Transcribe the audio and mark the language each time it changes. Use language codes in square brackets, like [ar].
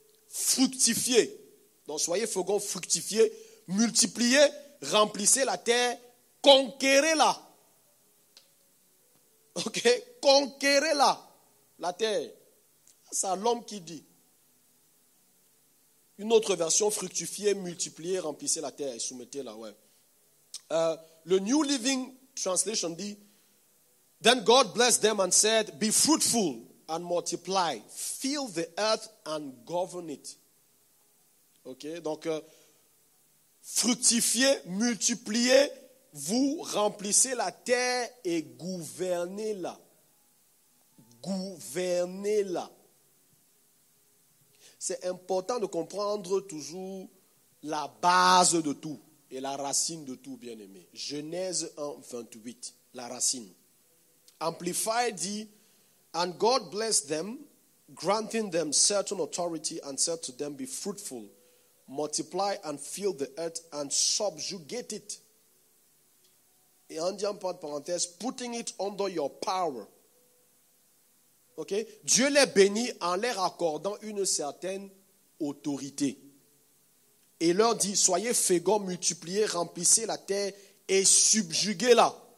[fr] Fructifiez. Donc soyez féconds, fructifiez, multipliez, remplissez la terre, conquérez-la. Ok? Conquérez-la, la terre. C'est à l'homme qui dit. Une autre version, fructifiez, multipliez, remplissez la terre et soumettez-la. Ouais. Le New Living Translation dit, [en] Then God blessed them and said, Be fruitful and multiply, fill the earth and govern it. [fr] Ok? Donc, fructifiez, multipliez, vous remplissez la terre et gouvernez-la. Gouvernez-la. C'est important de comprendre toujours la base de tout et la racine de tout, bien-aimé. Genèse 1, 28, la racine. Amplify dit, [en] And God blessed them, granting them certain authority, and said to them, be fruitful, multiply and fill the earth and subjugate it. [fr] Et en disant par parenthèse, [en] putting it under your power. [fr] Okay? Dieu les bénit en leur accordant une certaine autorité. Et leur dit, soyez féconds, multipliez, remplissez la terre et subjuguez-la.